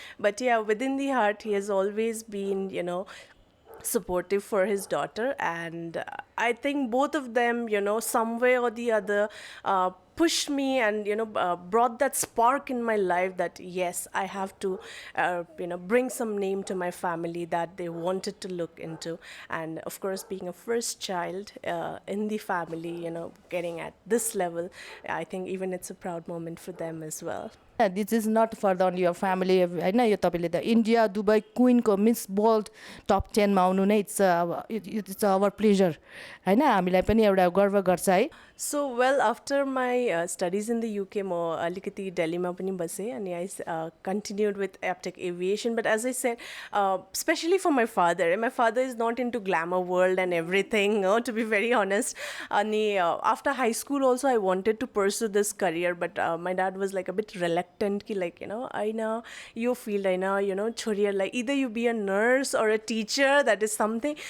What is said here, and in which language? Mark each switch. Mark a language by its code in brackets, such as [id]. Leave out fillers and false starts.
[en] But yeah, within the heart, he has always been, supportive for his daughter, and I think both of them, some way or the other, pushed me and brought that spark in my life that yes, I have to bring some name to my family that they wanted to look into. And of course, being a first child in the family, getting at this level, I think even it's a proud moment for them as well. This is not for the only your family [ne] होइन यो तपाईँले त India Dubai क्विनको miss world top 10 मा आउनु नै [en] it's our pleasure [ne] होइन हामीलाई पनि एउटा गर्व गर्छ है. [en] So well, after my studies in the UK, [ne] म अलिकति दिल्लीमा पनि बसेँ अनि [en] I continued with Aptech Aviation. But as I said, especially for my father is not into glamour world and everything, to be very honest. [ne] अनि [en] after high school also I wanted to pursue this career, but my dad was like a bit reluctant [ne] कि [en] like [ne] होइन यो field होइन छोरीहरूलाई [en] either you be a nurse or a teacher, that is something.